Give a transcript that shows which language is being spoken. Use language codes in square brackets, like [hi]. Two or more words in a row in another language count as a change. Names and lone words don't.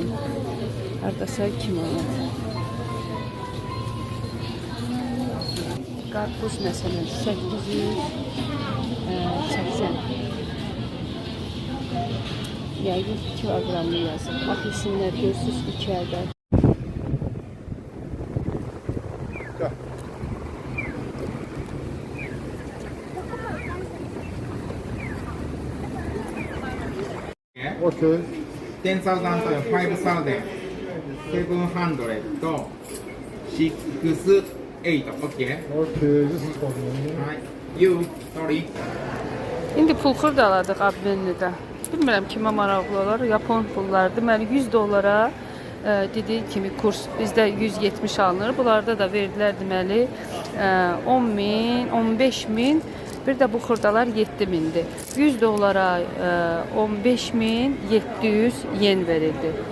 [az] Hardasa 2 manat. Qarpuz məsələn 880. Yəqin kiloqramlı yazır. Apelsinlər görürsünüz 2 ədəd. Okay. [en] 10,000 to 5,000. 700 to 68. Okay. Okay, this is for me. Right. You, sorry. [az] İndi pul xırdaladıq Abbenlidə. Bilmirəm kimə maraqlı olar. Yapon pulları. Deməli 100 dollara dediyi kimi kurs bizdə 170 alınır. Bunlarda da verdilər deməli 10.000, 15.000. Bir də bu xırdalar 7.000-dir. 100 dollara 15.700 yen verildi.